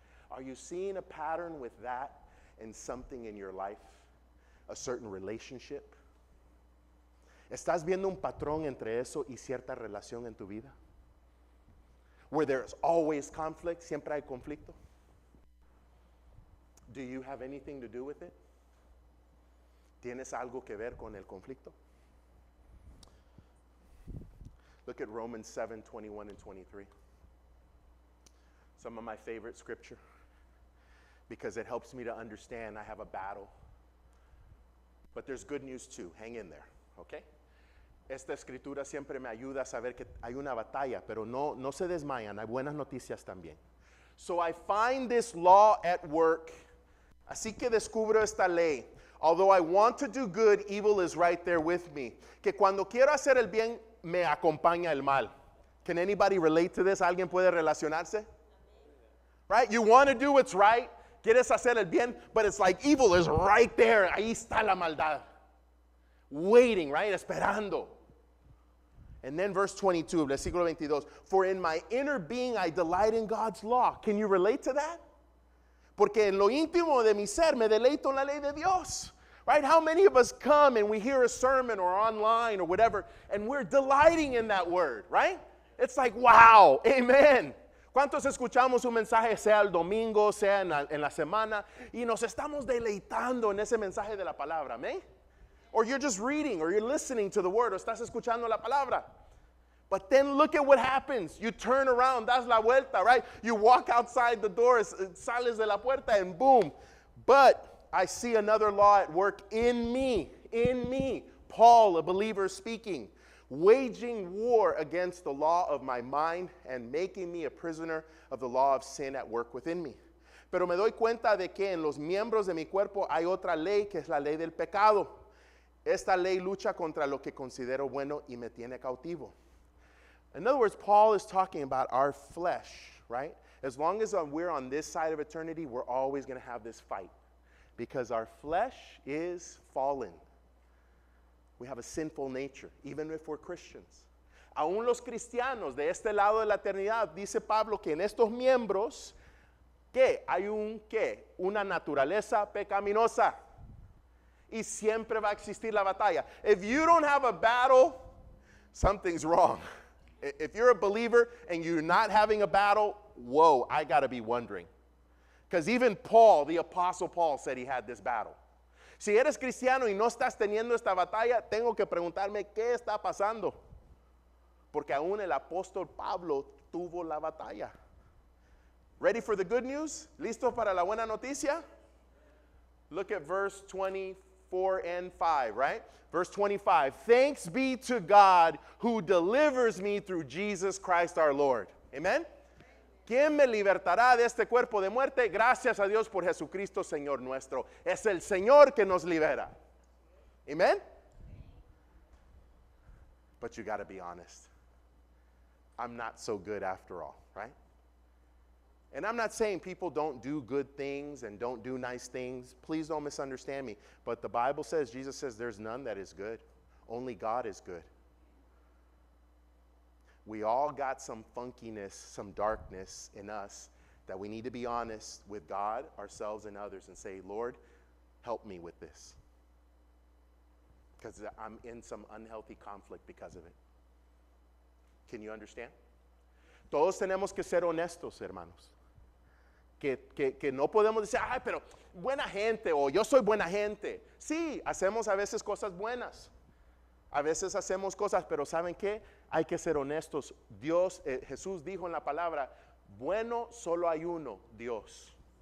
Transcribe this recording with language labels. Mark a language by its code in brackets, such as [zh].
[en] Are you seeing a pattern with that in something in your life? A certain relationship? [es] ¿Estás viendo un patrón entre eso y cierta relación en tu vida? [en] Where there's always conflict, [es] siempre hay conflicto? [en] Do you have anything to do with it? [es] ¿Tienes algo que ver con el conflicto? [en] Look at Romans 7:21 and 23. Some of my favorite scripture because it helps me to understand I have a battle. But there's good news too. Hang in there, okay? [es] Esta escritura siempre me ayuda a saber que hay una batalla, pero no se desmayan. Hay buenas noticias también. [en] So I find this law at work. [es] Así que descubro esta ley. [en] Although I want to do good, evil is right there with me. [es] Que cuando quiero hacer el bien, me acompaña el mal. [en] Can anybody relate to this? [es] ¿Alguien puede relacionarse? [en] Right? You want to do what's right. [es] Quieres hacer el bien, [en] but it's like evil is right there. [es] Ahí está la maldad. [en] Waiting, right? [es] Esperando. [en] And then verse 22, [es] versículo 22. [en] For in my inner being I delight in God's law. Can you relate to that? [es] Porque en lo íntimo de mi ser me deleito en la ley de Dios. [en] Right? How many of us come and we hear a sermon or online or whatever and we're delighting in that word, right? It's like, wow, amen. [es] ¿Cuántos escuchamos un mensaje, sea el domingo, sea en la semana, y nos estamos deleitando en ese mensaje de la palabra, amén? [en] Or you're just reading or you're listening to the word [es] o estás escuchando la palabra. [en] But then look at what happens. You turn around, [es] das la vuelta, [en] right? You walk outside the door, [es] sales de la puerta, [en] and boom. But I see another law at work in me. Paul, a believer speaking, waging war against the law of my mind and making me a prisoner of the law of sin at work within me. [es] Pero me doy cuenta de que en los miembros de mi cuerpo hay otra ley que es la ley del pecado. Esta ley lucha contra lo que considero bueno y me tiene cautivo. [en] In other words, Paul is talking about our flesh, right? As long as we're on this side of eternity, we're always going to have this fight. Because our flesh is fallen. We have a sinful nature, even if we're Christians. [es] Aún los cristianos de este lado de la eternidad, dice Pablo que en estos miembros, ¿qué? Hay una naturaleza pecaminosa. Y siempre va a existir la batalla. [en] If you don't have a battle, something's wrong. If you're a believer and you're not having a battle, whoa, I got to be wondering. Because even Paul, the Apostle Paul, said he had this battle. [es] Si eres cristiano y no estás teniendo esta batalla, tengo que preguntarme qué está pasando. Porque aún el apóstol Pablo tuvo la batalla. [en] Ready for the good news? [es] ¿Listo para la buena noticia? [en] Look at verse 24 and 5, right? Verse 25. Thanks be to God who delivers me through Jesus Christ our Lord. Amen? [es] ¿Quién me libertará de este cuerpo de muerte? Gracias a Dios por Jesucristo, Señor nuestro. Es el Señor que nos libera. [en] Amen? But you got to be honest. I'm not so good after all, right? And I'm not saying people don't do good things and don't do nice things. Please don't misunderstand me. But the Bible says, Jesus says, there's none that is good. Only God is good. We all got some funkiness, some darkness in us that we need to be honest with God, ourselves, and others and say, Lord, help me with this. Because I'm in some unhealthy conflict because of it. Can you understand? [es] Todos tenemos que ser honestos, hermanos. Que no podemos decir, ay, pero buena gente, o yo soy buena gente. Sí, hacemos a veces cosas buenas. A veces hacemos cosas, pero ¿saben qué? Hay que ser honestos. Dios, Jesús dijo en la palabra, bueno solo hay uno, Dios.